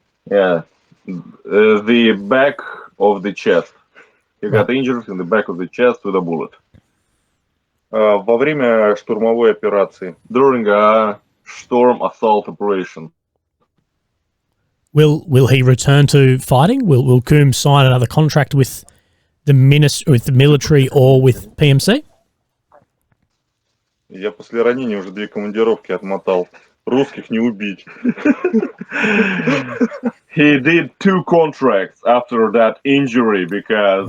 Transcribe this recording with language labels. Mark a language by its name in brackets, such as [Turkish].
[English] Yeah, the back of the chest. He got injured in the back of the chest with a bullet. [Russian] Во время штурмовой операции. [English] During a storm assault operation. Will he return to fighting? Will Coombe sign another contract with the military or with PMC? [Russian] Я после ранения уже 2 командировки отмотал. Русских не убить. [English] He did 2 contracts after that injury because